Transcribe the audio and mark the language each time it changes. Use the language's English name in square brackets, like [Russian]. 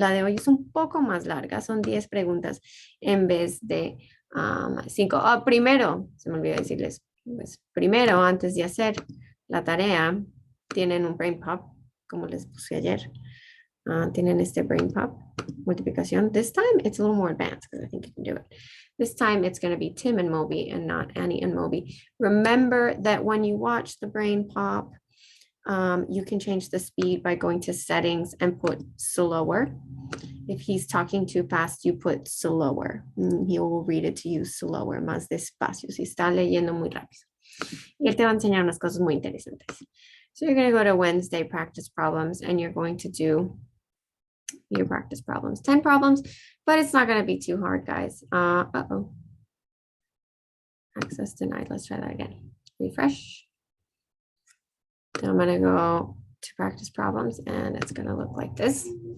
[Spanish] La de hoy es un poco más larga, son 10 preguntas en vez de 5. Primero, se me olvidó decirles, pues, primero, antes de hacer la tarea, tienen un [English] brain pop, [Spanish] como les puse ayer. Tienen este [English] brain pop, [Spanish] multiplicación. [English] This time, it's a little more advanced because I think you can do it. This time, it's going to be Tim and Moby and not Annie and Moby. Remember that when you watch the brain pop, you can change the speed by going to settings and put slower. If he's talking too fast, you put slower. He will read it to you slower, [Spanish] más despacio, si está leyendo muy rápido. Y él te va a enseñar unas cosas muy interesantes. [English] So you're going to go to Wednesday practice problems and you're going to do your practice problems, 10 problems, but it's not going to be too hard, guys. Uh-oh. Access denied. Let's try that again. Refresh. I'm going to go to practice problems and it's going to look like this.